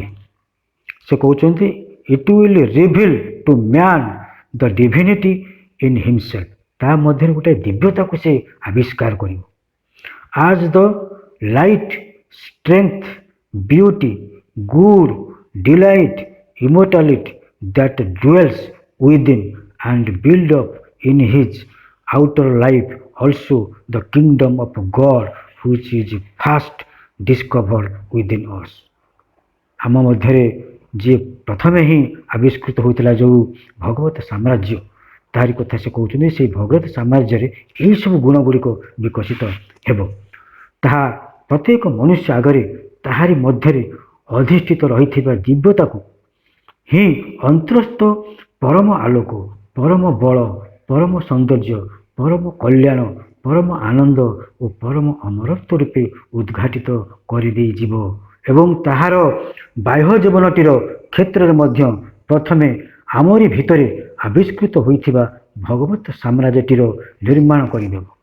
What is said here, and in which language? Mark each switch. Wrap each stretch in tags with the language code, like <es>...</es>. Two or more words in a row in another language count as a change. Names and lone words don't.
<or>ସେ କହୁଛନ୍ତି</or> <en>it will reveal to man the divinity in himself.</en> <or>ତା ମଧ୍ୟରେ ଗୋଟେ ଦିବ୍ୟତାକୁ ସେ ଆବିଷ୍କାର କରିବ।</or> <en>as the light, strength, beauty, good, delight, immortality that dwells within and build up in his outer life also the kingdom of God which is first discovered within us।</en> <or>ଆମ ମଧ୍ୟରେ ଯିଏ ପ୍ରଥମେ ହିଁ ଆବିଷ୍କୃତ ହୋଇଥିଲା ଯେଉଁ ଭଗବତ ସାମ୍ରାଜ୍ୟ, ତାହାରି କଥା ସେ କହୁଛନ୍ତି। ସେଇ ଭଗବତ ସାମ୍ରାଜ୍ୟରେ ଏହିସବୁ ଗୁଣ ଗୁଡ଼ିକ ବିକଶିତ ହେବ। ତାହା ପ୍ରତ୍ୟେକ ମନୁଷ୍ୟ ଆଗରେ ତାହାରି ମଧ୍ୟରେ ଅଧିଷ୍ଠିତ ରହିଥିବା ଦିବ୍ୟତାକୁ ହିଁ ଅନ୍ତରସ୍ଥ ପରମ ଆଲୋକ, ପରମ ବଳ, ପରମ ସୌନ୍ଦର୍ଯ୍ୟ, ପରମ କଲ୍ୟାଣ, ପରମ ଆନନ୍ଦ ଓ ପରମ ଅମରତ୍ୱ ରୂପେ ଉଦ୍ଘାଟିତ କରିଦେଇଯିବ ଏବଂ ତାହାର ବାହ୍ୟ ଜୀବନଟିର କ୍ଷେତ୍ରରେ ମଧ୍ୟ ପ୍ରଥମେ ଆମରି ଭିତରେ ଆବିଷ୍କୃତ ହୋଇଥିବା ଭଗବତ ସାମ୍ରାଜ୍ୟଟିର ନିର୍ମାଣ କରିଦେବ।</or>